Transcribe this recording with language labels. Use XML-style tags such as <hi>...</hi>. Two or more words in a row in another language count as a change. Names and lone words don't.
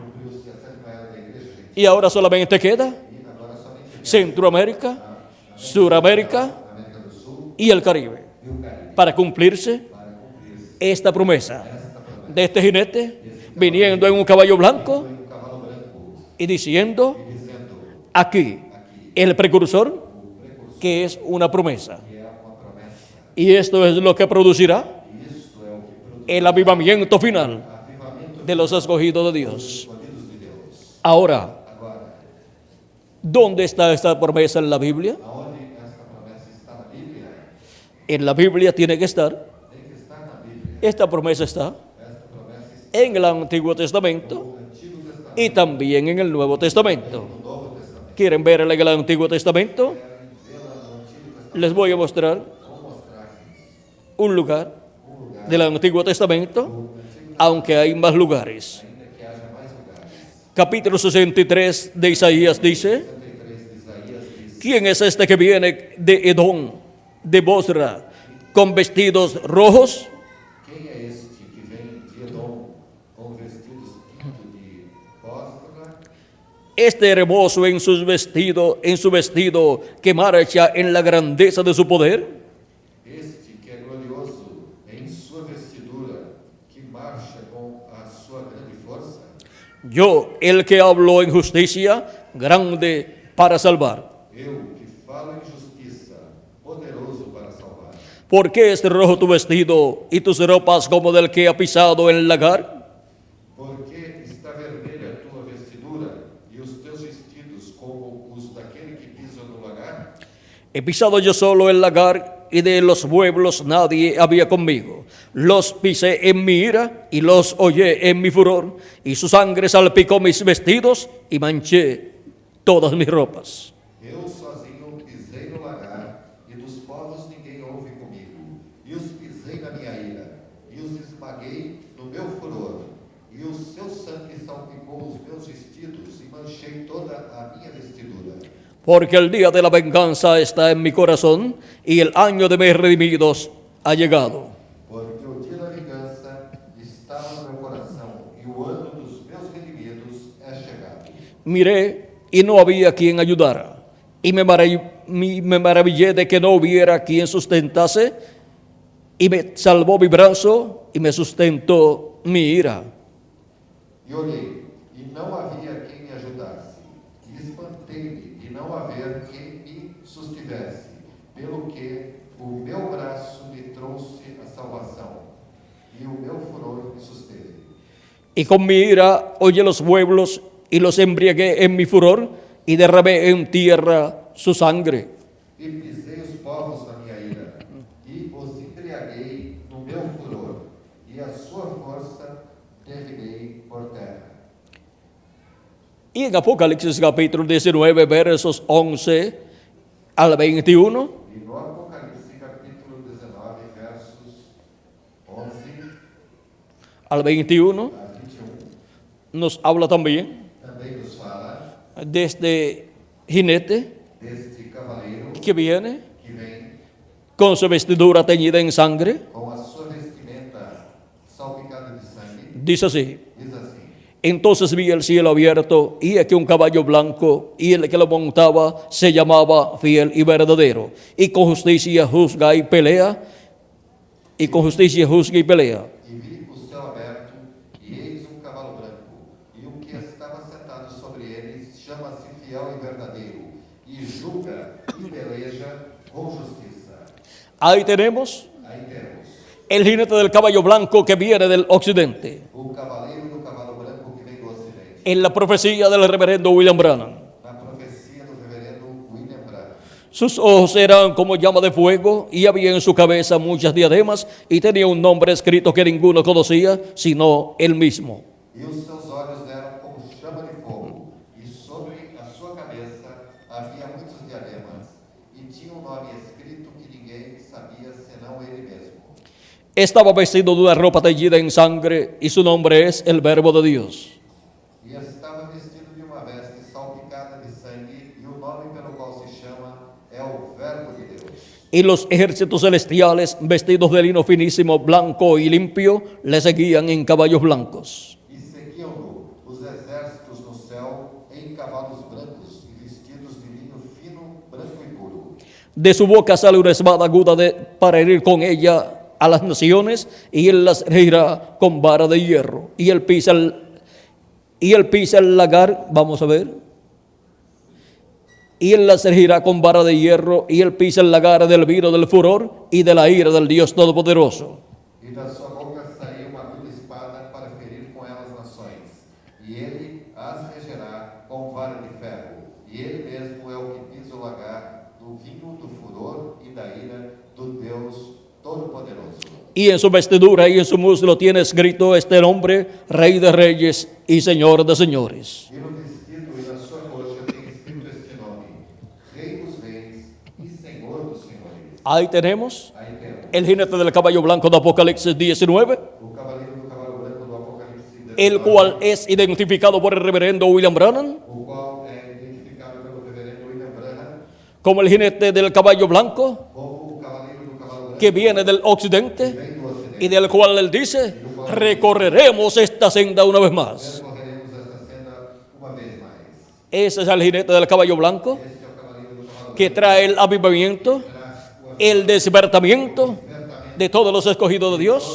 <es>Y ahora solamente queda Centroamérica, Suramérica y el Caribe para cumplirse esta promesa de este jinete viniendo en un caballo blanco y diciendo aquí el precursor, que es una promesa. Y esto es lo que producirá el avivamiento final de los escogidos de Dios. Ahora, ¿Dónde está esta promesa en la Biblia?</es> <pt>Aonde esta promessa está na Bíblia?</pt> <es>En la Biblia tiene que estar.</es> <pt>Tem que estar na Bíblia.</pt> <es>Esta promesa está</es> <pt>Esta promessa está</pt> <es>en el Antiguo Testamento</es> <pt>no Antigo Testamento</pt> <es>y también en el Nuevo Testamento.</es> <pt>no Novo Testamento.</pt> <es>¿Quieren verla en el Antiguo Testamento?</es> <pt>Querem vê-la no Antigo Testamento?</pt> <es>Les voy a mostrar</es> <pt>Vou mostrar aqui</pt> <es>un lugar</es> <pt>lugar</pt> <es>del Antiguo Testamento, aunque hay más lugares.</es> <pt>ainda que haja mais lugares.</pt> <es>Capítulo 63 de Isaías dice:</es> <pt>63 de Isaías diz:</pt> <es>¿quién es este que viene de Edom, de Bosra, con vestidos rojos?</es> <pt>Quem é este que vem de Edom com vestidos tinto de Bósfora?</pt> <es>Este hermoso en su vestido que marcha en la grandeza de su poder.</es> <pt>Este que é glorioso em sua vestidura, que marcha com a sua grande força.</pt> <es>Yo, el que hablo en justicia, grande para salvar.</es> <pt>Eu que falo em justiça, poderoso para salvar.</pt> <es>¿Por qué es rojo tu vestido y tus ropas como del que ha pisado el lagar?</es> <pt>Porque está vermelha a tua vestidura e os teus vestidos como os daquele que pisa no lagar?</pt> <es>He pisado yo solo el lagar y de los pueblos nadie había conmigo. Los pisé en mi ira y los hollé en mi furor, y su sangre salpicó mis vestidos y manché todas mis ropas.</es> <pt>Eu sozinho pisei no lagar, e dos povos ninguém houve comigo. E os pisei na minha ira, e os esmaguei no meu furor. E o seu sangue salpicou os meus vestidos, e manchei toda a minha vestidura.</pt> <es>Porque el día de la venganza está en mi corazón y el año de mis redimidos ha llegado.</es> <pt>Porque o dia da vingança estava no meu coração, e o ano dos meus redimidos é chegado.</pt> <es>Miré y no había quien ayudara, y me maravillé de que no hubiera quien sustentase, y me salvó mi brazo y me sustentó mi ira.</es> <pt>E olhei, e não havia quem me ajudasse. E espantei-me de não haver quem me sustivesse, pelo que o meu braço me trouxe a salvação, e o meu furor me susteve.</pt> <es>Y con mi ira hollé los pueblos y los embriagué en mi furor y derramé en tierra su sangre.</es> <pt>E pisei os povos na minha ira, e os embriaguei no meu furor, e a sua força derribei por terra.</pt> <es>Y en Apocalipsis capítulo 19 versos 11 al 21</es> <pt>E no Apocalipse capítulo 19, versos 11</pt> <es>al 21</es> <pt>a 21,</pt> <es>nos habla también</es> <pt>também nos fala</pt> <es>de este jinete</es> <pt>deste cavaleiro</pt> <es>que viene</es> <pt>que vem</pt> <es>con su vestidura teñida en sangre.</es> <pt>com a sua vestimenta salpicada de sangue.</pt> <es>Dice así:</es> <pt>Diz assim:</pt> <es>entonces vi el cielo abierto y aquí un caballo blanco, y el que lo montaba se llamaba Fiel y Verdadero, y con justicia juzga y pelea, y con justicia juzga y pelea.</es> <pt>E vi o céu aberto, e eis um cavalo branco, e o que estava sentado sobre ele chama-se Fiel e Verdadeiro, e julga e peleja com justiça.</pt> <es>Ahí tenemos</es> <pt>Aí temos</pt> <es>el jinete del caballo blanco que viene del occidente,</es> <pt>o cavaleiro do cavalo branco que vem do ocidente.</pt> <es>en la profecía del reverendo William Branham.</es> <pt>Na profecia do reverendo William Branham.</pt> <es>Sus ojos eran como llama de fuego y había en su cabeza muchas diademas y tenía un nombre escrito que ninguno conocía sino él mismo.</es> <pt>E os seus olhos eram como chama de fogo, e sobre a sua cabeça havia muitos diademas, e tinha um nome escrito que ninguém sabia senão ele mesmo.</pt> <es>Estaba vestido de una ropa teñida en sangre y su nombre es el Verbo de Dios.</es> <pt>E estava vestido de uma veste salpicada de sangue, e o nome pelo qual se chama é o Verbo de Deus.</pt> <es>Y los ejércitos celestiales, vestidos de lino finísimo, blanco y limpio, le seguían en caballos blancos.</es> <pt>E seguiam-no os exércitos no céu em cavalos brancos e vestidos de linho fino, branco e puro.</pt> <es>De su boca sale una espada aguda para herir con ella a las naciones, y él las regirá con vara de hierro. Y él pisa el lagar, vamos a ver. Y él las regirá con vara de hierro, y él pisa el lagar del vino del furor y de la ira del Dios Todopoderoso.</es> <pt>E da sua boca saiu uma aguda espada para ferir com ela as nações. E ele as regerá com vara de ferro. E ele mesmo é o que pisa o lagar do vinho do furor e da ira do Deus Todo-Poderoso.</pt> <es>Y en su vestidura y en su muslo tiene escrito este nombre, Rey de Reyes y Señor de Señores.</es> <pt>E no vestido e na sua coxa tem escrito este nome: Rei dos Reis e Senhor dos Senhores.</pt> <es>Ahí tenemos</es> <pt>Aí temos</pt> <es>el jinete del caballo blanco de Apocalipsis 19,</es> <pt>o cavaleiro do cavalo branco do Apocalipse 19,</pt> <es>el cual es identificado por el reverendo William Branham</es> <pt>o qual é identificado pelo reverendo William Branham</pt> <es>como el jinete del caballo blanco</es> <pt>como o cavaleiro do cavalo branco</pt> <es>que viene del</es> <pt>que</pt> <es>occidente</es> <pt>vem do ocidente.</pt> <es>y del cual él dice, recorreremos esta senda una vez más.</es> <pt>Percorreremos esta senda uma vez mais.</pt> <es>Ese es el jinete del caballo blanco</es> <pt>Este é o cavaleiro do cavalo</pt> <es>que trae el avivamiento,</es> <pt>branco, traz o</pt> <es>el despertamiento de todos los escogidos de Dios</es>